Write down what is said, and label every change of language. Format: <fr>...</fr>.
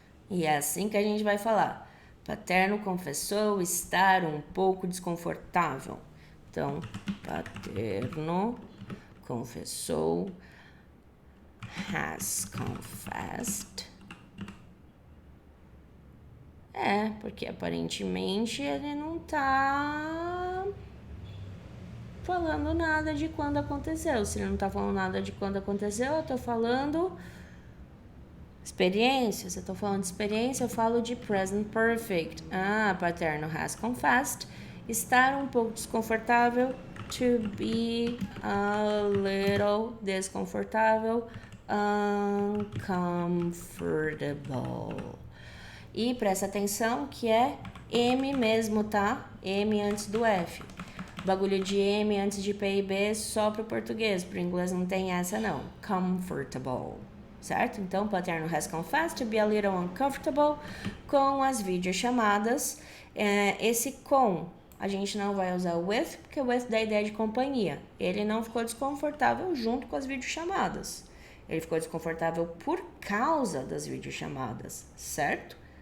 <pt>E é assim que a gente vai falar. Paterno confessou estar um pouco desconfortável. Então, paterno confessou,</pt> <en>has confessed.</en> <pt>Porque aparentemente ele não tá falando nada de quando aconteceu. Se ele não tá falando nada de quando aconteceu, eu tô falando experiência. Se eu tô falando de experiência, eu falo de present perfect.</pt> <en>Paterno has confessed.</en> <pt>Estar um pouco desconfortável.</pt> <en>To be a little</en> <pt>desconfortável.</pt> <en>Uncomfortable.</en> <pt>E presta atenção que é M mesmo, tá? M antes do F. Bagulho de M antes de P e B só pro português. Pro inglês não tem essa, não.</pt> <en>Comfortable. Certo? Então, paterno has confessed to be a little uncomfortable</en> <pt>com as videochamadas. Esse com, a gente não vai usar o with, porque o with dá a ideia de companhia. Ele não ficou desconfortável junto com as videochamadas. Ele ficou desconfortável por causa das videochamadas, certo?</pt>